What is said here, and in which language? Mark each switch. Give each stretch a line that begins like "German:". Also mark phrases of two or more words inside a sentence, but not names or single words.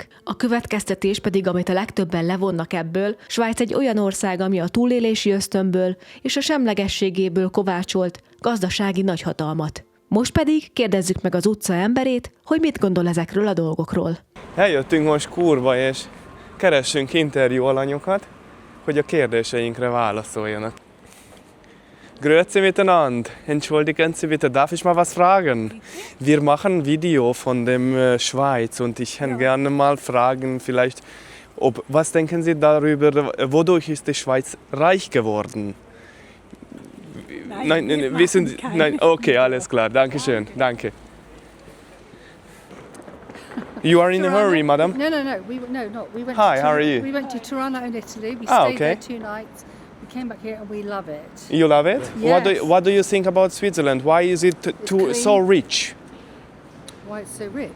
Hungarian: A következtetés pedig, amit a legtöbben levonnak ebből, Svájc egy olyan ország, ami a túlélési ösztönből és a semlegességéből kovácsolt gazdasági nagyhatalmat. Most pedig kérdezzük meg az utca emberét, hogy mit gondol ezekről a dolgokról. Eljöttünk most Kurba, és keressünk interjú alanyokat, hogy a kérdéseinkre válaszoljanak.
German: Grüezi miteinander. Entschuldigen Sie bitte, darf ich mal was fragen? Wir machen ein Video von dem Schweiz und ich hätte gerne mal fragen, vielleicht, was denken Sie darüber, wodurch ist die Schweiz reich geworden? Nein, okay, alles klar, danke schön, danke.
English: You are in a hurry, madam? No. We went. Hi, how are you? We went to Tirana in Italy. We stayed okay. there 2 nights. We came back here and we love it. You love it? Yes. What do you think about Switzerland? Why is it so rich? Why it's so rich?